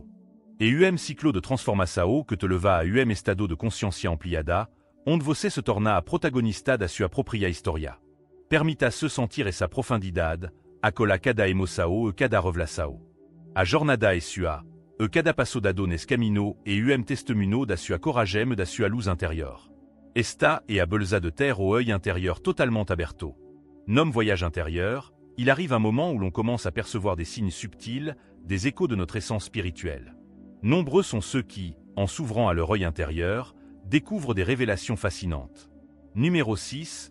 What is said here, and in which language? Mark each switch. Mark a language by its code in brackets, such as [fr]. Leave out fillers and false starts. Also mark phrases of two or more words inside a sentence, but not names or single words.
[pt] E ciclo de transformação que te leva a estado de consciência ampliada, onde você se torna a protagonista da sua própria história. Permita se sentir essa profundidade, acolha cada emoção e cada revelação. A jornada é sua, e cada passo dado nesse caminho é testemunho da sua coragem e da sua luz interior. Esta é a beleza de ter o [fr] œil intérieur totalement [pt] aberto. [fr] Nom voyage intérieur, il arrive un moment où l'on commence à percevoir des signes subtils, des échos de notre essence spirituelle. Nombreux sont ceux qui, en s'ouvrant à leur œil intérieur, découvrent des révélations fascinantes. Numéro 6.